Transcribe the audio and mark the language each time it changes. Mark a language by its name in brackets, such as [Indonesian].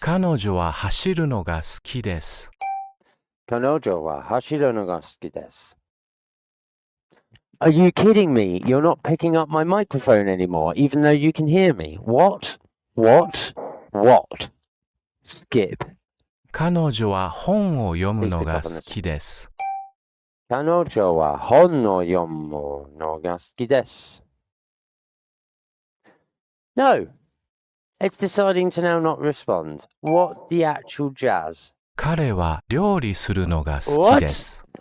[Japanese] 彼女は走るのが好きです。彼女は走るのが好きです。 [English] Are you kidding me? You're not picking up my microphone anymore, even though you can hear me. What? What? What? Skip. [Japanese] 彼女は本を読むのが好きです。彼女は本を読むのが好きです。 [English] No. It's deciding to now not respond. What the actual jazz? [Japanese] 彼は料理するのが好きです。